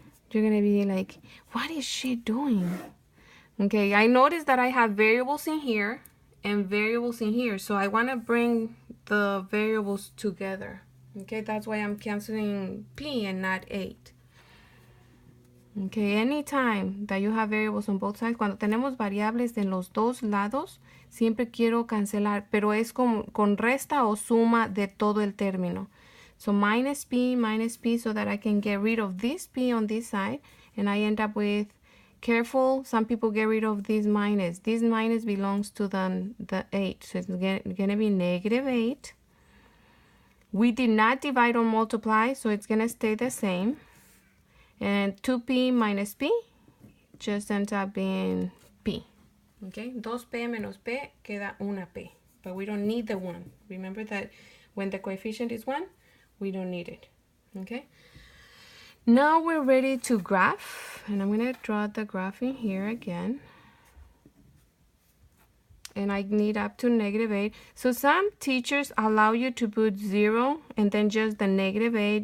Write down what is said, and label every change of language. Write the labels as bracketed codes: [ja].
[en] You're going to be like, what is she doing? Okay, I noticed that I have variables in here and variables in here. So I want to bring the variables together. Okay, that's why I'm canceling p and not 8. Okay, anytime that you have variables on both sides, [es] cuando tenemos variables en los dos lados, siempre quiero cancelar, pero es con resta o suma de todo el término. [en] So minus p, so that I can get rid of this p on this side, and I end up with, careful, some people get rid of this minus. This minus belongs to the 8, so it's going to be negative 8. We did not divide or multiply, so it's going to stay the same. And 2p minus p just ends up being p. [es] Okay, 2p menos p queda una p. [en] But we don't need the 1. Remember that when the coefficient is 1, we don't need it. Okay, now we're ready to graph. And I'm going to draw the graph in here again. And I need up to negative 8. So some teachers allow you to put 0 and then just the negative 8.